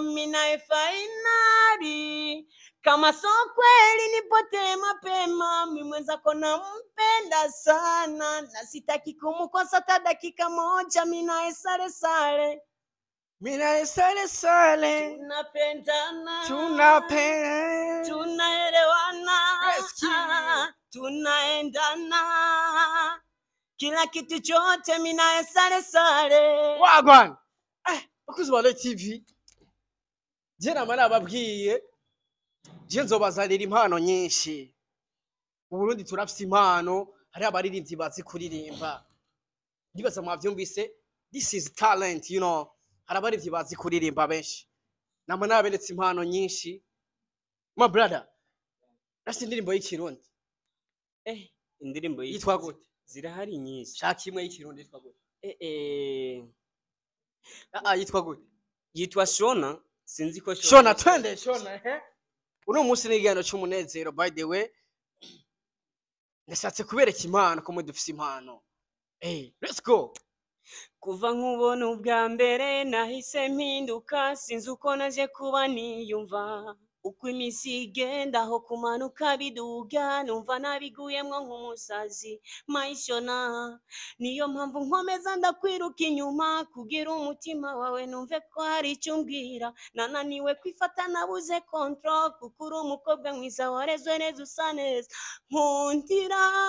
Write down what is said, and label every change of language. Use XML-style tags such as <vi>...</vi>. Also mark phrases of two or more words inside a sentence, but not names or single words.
<sw>mina finali kama so kweli nipote mapema mimi mwenzako nampenda sana na sitaki kumkosa hata dakika moja mina sale tunapendana tunaelewana tunaendana kila kitu chote mina sale</sw> <rn>wagwan bakuzi ba Loy TV je namara ababwiye je nzobazanira impano nyinshi mu Burundi turafite impano hari abaririmbyi bazi kuririmba ndibaza mwavyumvise</rn> <en>this is talent you know</en> <rn>hari abaririmbyi bazi kuririmba benshi nama naberetse impano nyinshi</rn> <en>my brother</en> <rn>rasi indirimbo y'ikirundi indirimbo yitwa gute zirahari nyinshi shaka imwe y'ikirundi yitwa gute yitwa gute yitwa Shona sinzi ko Shona twende Shona uno munsi n'igihano cy'umunezero</rn> <en>by the way</en> <rn>nashatse kubereka impano ko dufise impano.</rn> <en>Let's go.</en> <rn>kuva nkubona ubwa mbere nahise mpinduka sinzi uko naje kuba niyumva uko iminsi igenda aho kumanuka biduga numva nabiguyemwo nk'umusazi mayishona niyo mpamvu nkomeza ndakwiruka inyuma kugira umutima wawe numve ko hari icyo umbwira nananiwe kwifata nabuze control kuko uri umukobwa mwiza warezwe neza usa neza nkundira</rn>